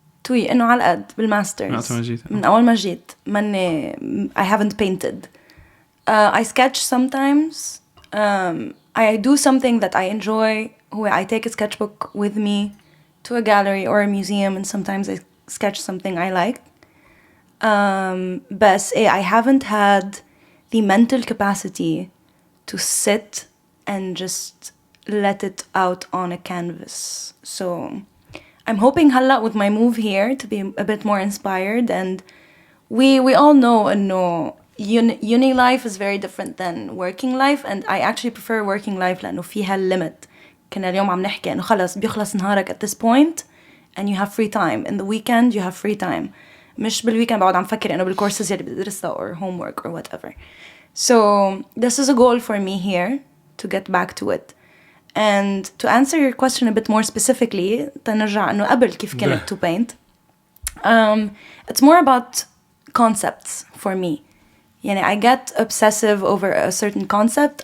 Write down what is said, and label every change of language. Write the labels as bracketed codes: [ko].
[ar] إنه على قد بالماسترز من أول ما جيت مني [en] I haven't painted. I sketch sometimes. I do something that I enjoy. I take a sketchbook with me to a gallery or a museum, and sometimes I sketch something I like. But I haven't had the mental capacity to sit and just let it out on a canvas. So I'm hoping halla with my move here to be a bit more inspired. And we all know uni life is very different than working life, and I actually prefer working life [ar] لأنه فيها [en] limit. [ar] كنا اليوم عم نحكي إنه خلص بيخلص نهارك [en] at this point and you have free time. In the weekend you have free time. [ar] مش بالweekend بقعد عم فكر إنه بالcourses اللي بدرسها [en] or homework or whatever. So this is a goal for me here to get back to it. And to answer your question a bit more specifically, [ar] تنرجع إنه قبل كيف كنت [en] to paint. It's more about concepts for me. يعني I get obsessive over a certain concept.